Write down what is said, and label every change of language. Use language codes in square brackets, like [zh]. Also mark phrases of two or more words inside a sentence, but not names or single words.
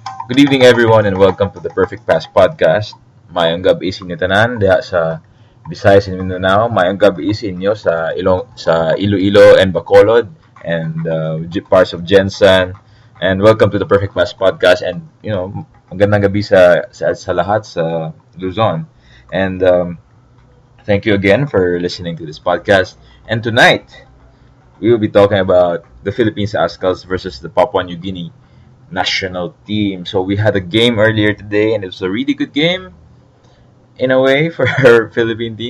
[en] Good evening everyone and welcome to the Perfect Pass podcast. [ceb] Mayong gabi sa inyo tanan diha sa Visayas and Mindanao. Mayong gabi sa inyo sa Iloilo and Bacolod [en] and parts of Jensen. And welcome to the Perfect Pass podcast and [tl] magandang gabi sa lahat [en] sa Luzon. And thank you again for listening to this podcast. And tonight we will be talking about the Philippines Azkals versus the Papua New Guinea national team. So we had a game earlier today, and it was a really good game in a way for our Philippine team.